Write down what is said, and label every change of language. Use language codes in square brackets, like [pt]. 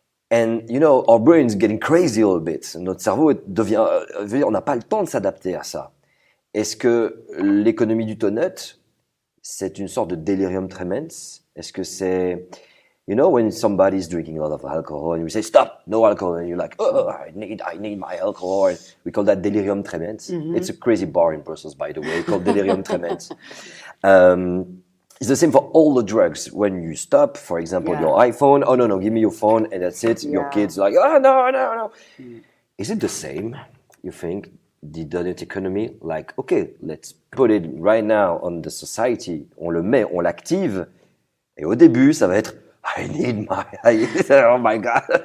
[en] And, you know, our brain's getting crazy a little bit. [fr] Notre cerveau devient... on n'a pas le temps de s'adapter à ça. Est-ce que l'économie du donut, c'est une sorte de delirium tremens? Est-ce que c'est... [en] You know, when somebody's drinking a lot of alcohol and we say, stop, no alcohol, and you're like, oh, I need my alcohol. We call that delirium tremens. It's a crazy bar in Brussels, by the way, called delirium tremens. It's the same for all the drugs. When you stop, for example, your iPhone, oh no, give me your phone, and that's it. Your kids are like, oh no. Is it the same, you think, the donut economy? Like, okay, let's put it right now on the society. [fr] On le met, on l'active. Et au début, ça va être, [en] oh my God.